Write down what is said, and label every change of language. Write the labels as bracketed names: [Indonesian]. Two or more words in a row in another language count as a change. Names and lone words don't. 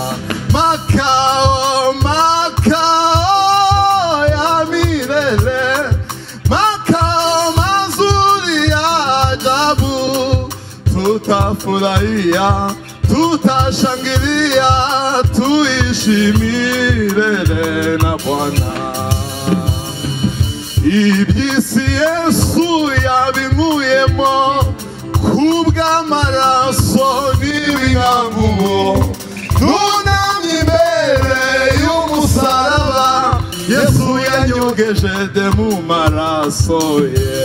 [Swahili] Makao ya milele, makao mazuri ya ajabu, tutafurahia, tutashangilia, tuishi milele na Bwana. [Kinyarwanda] Iby'isi Yesu yabimuyemo kubw'amaraso n'ibinyamugo, tunamye imbere y'umusaraba, Yesu yanyogeje de mu maraso ye.